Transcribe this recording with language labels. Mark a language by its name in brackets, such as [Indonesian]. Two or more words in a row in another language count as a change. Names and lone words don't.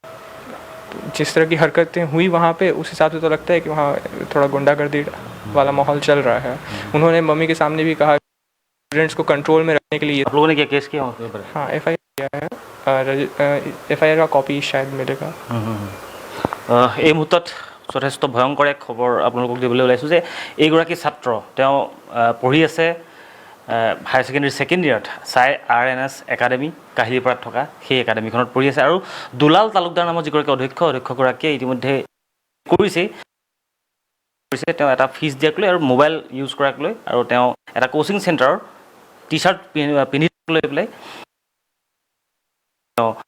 [Hindi] जिस तरह की हरकतें हुई वहाँ पे, उस हिसाब से तो लगता है कि वहाँ थोड़ा गुंडागर्दी वाला माहौल चल रहा है। उन्होंने मम्मी के सामने भी कहा स्टूडेंट्स को कंट्रोल में रखने के लिए। आप लोगों ने क्या केस किया वहाँ पर? हाँ, FIR किया है, FIR का कॉपी शायद मिलेगा। [Assamese] এই মুহূৰ্তত যথেষ্ট ভয়ংকৰ এক খবৰ আপোনালোকক দিবলৈ ওলাইছোঁ যে এইগৰাকী ছাত্ৰ তেওঁ পঢ়ি আছে [English] higher secondary second year [Assamese] চাই RNS একাডেমী কাহিলীপাৰাত থকা সেই একাডেমীখনত পঢ়ি আছে। আৰু দুলাল তালুকদাৰ নামৰ যিগৰাকী অধ্যক্ষগৰাকীয়ে ইতিমধ্যে কৰিছে তেওঁ এটা ফিজ দিয়াক লৈ আৰু [English] mobile use [Assamese] কৰাক লৈ, আৰু তেওঁ এটা [English] coaching centre [Assamese] টি-চাৰ্ট পিন্ধি লৈ পেলাই তেওঁ জনাইছে।